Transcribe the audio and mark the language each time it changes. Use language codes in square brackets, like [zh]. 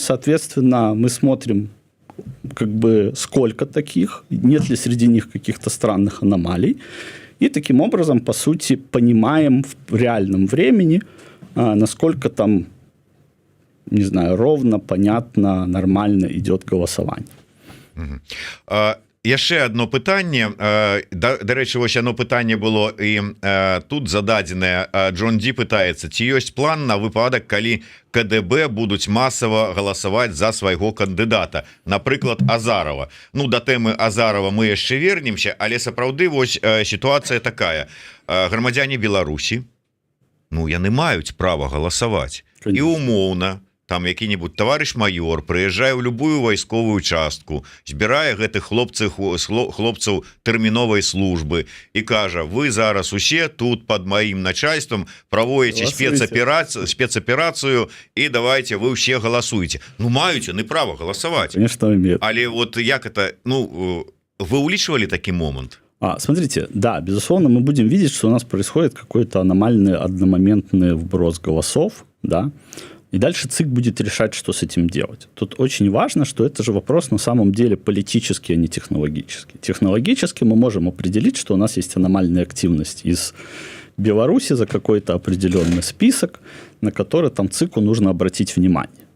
[ru] Соответственно, мы смотрим, как бы сколько таких, нет ли среди них каких-то странных аномалий. И таким образом, по сути, понимаем в реальном времени, насколько там, не знаю, ровно, понятно, нормально идет голосование. [be] Яшчэ одно пытанне, дарэчы, вось оно пытанне было і тут зададзенае. Джон Ді пытаецца, ці ёсць план на выпадак, калі КДБ будуць масава галасаваць за свайго кандыдата, напрыклад, Азарова. Ну, да тэмы Азарова мы яшчэ вернемся, але сапраўды вось сітуацыя такая. Грамадзяне Беларусі, ну, яны маюць права галасаваць. І умоўна, там які-нибудь [ru] товарищ майор [be] прыязджае ў любую вайсковую частку, збірае гэтых хлопцаў тэрміновай службы і кажа: вы зараз усе тут [ru] под маім начальством [be] праводзіце спецаперацыю і давайте вы ўсе галасуеце. Ну, маюць яны права галасаваць. [ru] Конечно, имеют. [be] Але вот як это, ну, вы улічвалі такі момант? [ru] Смотрите, да, безусловно, мы будем видеть, что у нас происходит какой-то аномальный одномоментный вброс голосов, да, и дальше ЦИК будет решать, что с этим делать. Тут очень важно, что это же вопрос на самом деле политический, а не технологический. Технологически мы можем определить, что у нас есть аномальная активность из Беларуси за какой-то определенный список, на который там ЦИКу нужно обратить внимание.